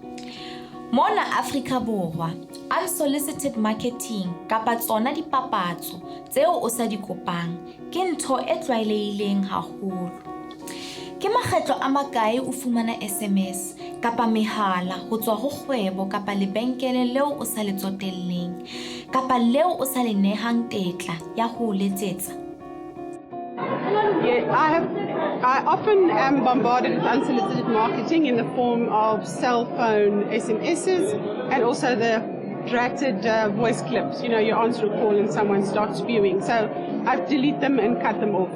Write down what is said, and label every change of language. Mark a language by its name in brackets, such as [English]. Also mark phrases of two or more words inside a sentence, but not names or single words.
[Southern Sotho] Mona Afrika Borwa, [English] unsolicited marketing [Southern Sotho] kapa tsona dipapatso tseo o sa di kopang ke ntho e tlwaelehileng haholo. Ke makgetlo a makae o fumana SMS kapa mehala ho tswa ho kgwebo kapa lebenkele leo o sa le tsotelleng kapa leo o sa le nehang tetla ya ho letsetsa? [English] Yeah, I often am bombarded with unsolicited marketing in the form of cell phone SMSs and also the drafted voice clips. You know, you answer a call and someone starts spewing. So I delete them and cut them off.